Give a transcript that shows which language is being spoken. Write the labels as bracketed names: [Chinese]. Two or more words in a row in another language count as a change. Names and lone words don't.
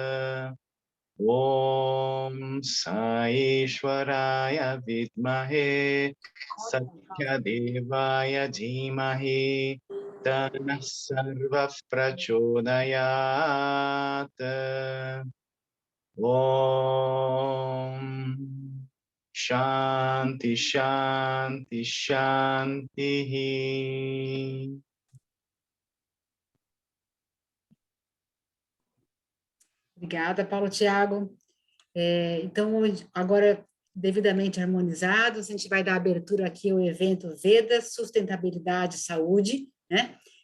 [Sanskrit] ॐ साईश्वराय विद्महे सत्यदेवाय धीमहि तनः सर्व प्रचोदयात्. ॐ शान्ति शान्ति शान्ति. [Portuguese] Obrigada, Paulo Thiago. Então, agora, devidamente harmonizados, a gente vai dar abertura aqui ao evento Vedas, Sustentabilidade e Saúde, né?